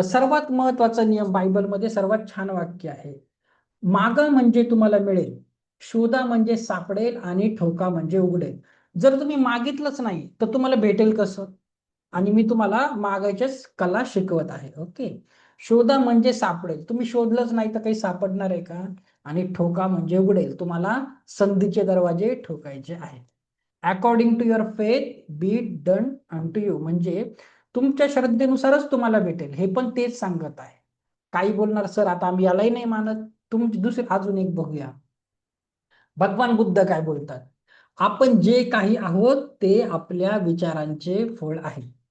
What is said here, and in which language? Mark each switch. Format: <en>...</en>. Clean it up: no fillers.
<mr>सर्वात महत्वाचा नियम बायबलमध्ये, सर्वात छान वाक्य आहे, मागा म्हणजे तुम्हाला मिळेल, शोधा म्हणजे सापडेल, आणि ठोका म्हणजे उघडेल. जर तुम्ही मागितलंच नाही तर तुम्हाला भेटेल कसं? आणि मी तुम्हाला मागायच्याच कला शिकवत आहे. ओके, शोधा म्हणजे सापडेल. तुम्ही शोधलंच नाही तर काही सापडणार आहे का? आणि ठोका म्हणजे उघडेल. तुम्हाला संधीचे दरवाजे ठोकायचे आहेत.</mr> <en>According to your faith be done unto you.</en> <mr>म्हणजे तुमच्या श्रद्धेनुसारच तुम्हाला भेटेल, हे पण तेच सांगत आहे. काही बोलणार, सर आता आम्ही यालाही नाही मानत. तुमची दुसरी अजून एक बघूया, भगवान बुद्ध काय बोलतात, आपण जे काही आहोत ते आपल्या विचारांचे फळ आहे.</mr>